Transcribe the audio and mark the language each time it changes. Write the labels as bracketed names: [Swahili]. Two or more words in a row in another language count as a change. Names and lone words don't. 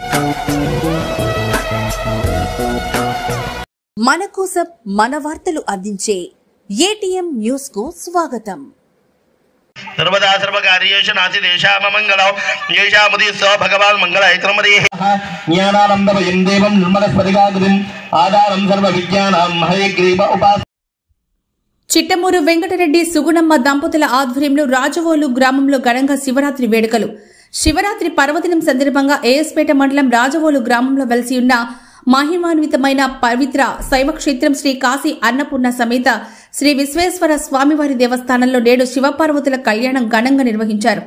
[Telugu] మన కోసం మన వార్తలు అందించే ఏటీఎం న్యూస్ కు స్వాగతం. [Sanskrit] सर्वदा सर्वकार्येषु नासिदेशाम मंगलौ येषामुदीस्व भगवान् मंगलायत्रमदेः ज्ञानानन्दमयं देवं निर्मलस्फटिकाकृतिम् आधारं सर्वविज्ञानां हयग्रीव उपास. [Telugu] చిట్టమూరు వెంకటరెడ్డి సుగుణమ్మ దంపతుల ఆధ్వర్యంలో రాజవోలు గ్రామంలో ఘనంగా శివరాత్రి వేడుకలు. శివరాత్రి పర్వదినం సందర్భంగా ఏఎస్పేట మండలం రాజవోలు గ్రామంలో వెలిసి ఉన్న మహిమాన్వితమైన పవిత్ర శైవక్షేత్రం శ్రీ కాశీ అన్నపూర్ణ సమేత శ్రీ విశ్వేశ్వర స్వామివారి దేవస్థానంలో నేడు శివపార్వతుల కళ్యాణం ఘనంగా నిర్వహించారు.